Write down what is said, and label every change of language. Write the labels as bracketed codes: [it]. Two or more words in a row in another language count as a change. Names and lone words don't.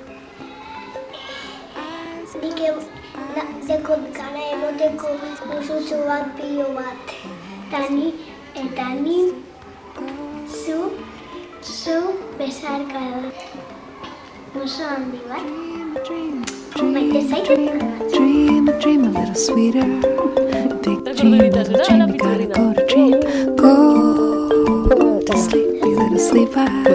[eu] Nik dekot gara emoteko musutxo bat pilo bat. Eta ni zu besarkada. Oso handi bat. Maite zaitut. [en] Dream a dream a little sweeter. Big dream, little dream, you gotta go to dream. Go to sleep, you little sleeper.